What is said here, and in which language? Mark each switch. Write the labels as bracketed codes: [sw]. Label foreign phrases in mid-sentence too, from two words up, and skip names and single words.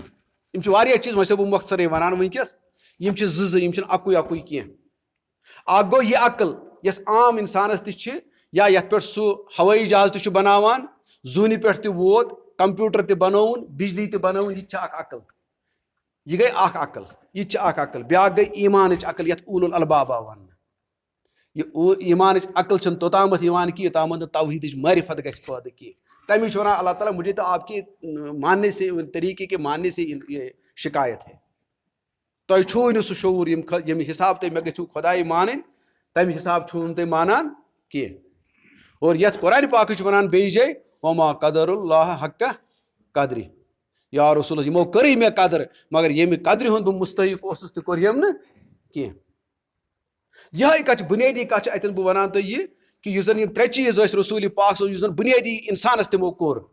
[ks] یِم چھِ واریاہ چیٖز وۄنۍ چھُسو بہٕ مۄختصرے ونان وٕنکیٚس یِم چھِ زٕ یِم چھِنہٕ اکُے کینٛہہ اکھ گوٚو یہِ عقل یۄس عام انسانس تہِ چھِ یا یتھ پٮ۪ٹھ سُہ ہوٲیی جہاز تہِ چھُ بناوان زوٗنہِ پٮ۪ٹھ تہِ ووت کمپیوٗٹر تہِ بنووُن بجلی تہِ بنٲوٕن یہِ تہِ چھِ اکھ عقل یہِ گٔے اکھ عقل یہِ تہِ چھِ اکھ عقل بیاکھ گٔے ایٖمانٕچ عقل یتھ [ar] اولُ الالباب [ks] آو وننہٕ یہِ ایٖمانٕچ عقل چھنہٕ توٚتامتھ یِوان کہِ یوٚتامتھ نہٕ توحیٖدٕچ معرفت گژھِ پٲدٕ کینٛہہ تمی چھُ ونان اللہ تعالیٰ [ur] مجھے تو آپ کے ماننے سے طریقے کے ماننے سے یہ شکایت ہے [ks] تۄہہِ چھُوٕے نہٕ سُہ شعوٗر ییٚمہِ حساب تُہۍ مےٚ گٔژھِو خۄداے مانٕنۍ تمہِ حساب چھُو نہٕ تُہۍ مانان کینٛہہ اور یتھ قرآنِ پاکٕچ چھِ ونان بیٚیہِ جایہِ [ar] وما قدر اللہ حقہ قدرِ [ks] یا رسول یِمو کٔرٕے مےٚ قدر مگر ییٚمہِ قدرِ ہُنٛد بہٕ مستحق اوسُس تہِ کوٚر یِم نہٕ کینٛہہ یِہے کتھ چھِ بُنیٲدی کتھ چھِ اتٮ۪ن بہٕ ونان تۄہہِ یہِ کہِ یُس زن یِم ترٛےٚ چیٖز ٲسۍ رسوٗلِ پاک صٲب یُس زن بُنیٲدی انسانس تِمو کوٚر